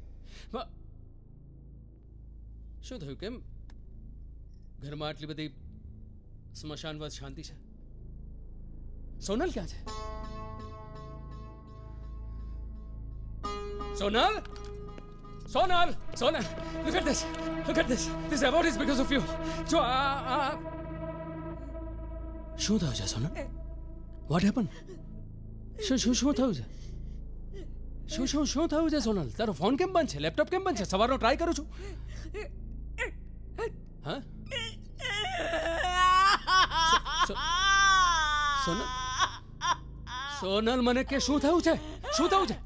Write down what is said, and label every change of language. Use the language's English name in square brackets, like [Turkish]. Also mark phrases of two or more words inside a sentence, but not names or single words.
[Gujarati] શું થયું? કેમ ઘરમાં આટલી બધી સ્મશાનવાદ શાંતિ છે? સોનલ ક્યાં છે? સોનલ, સોનલ, સોનલ, [English] look at this, look at this. This award is because of you. [Gujarati] જો શું થયું છે સોનલ? [English] What happened? [Gujarati] શું થયું છે? શું થયું છે સોનલ? તારો ફોન કેમ બંધ છે? લેપટોપ કેમ બંધ છે? સવારનો ટ્રાય કરું છું. હા સોનલ, સોનલ મને કે શું થયું છે? શું થયું છે?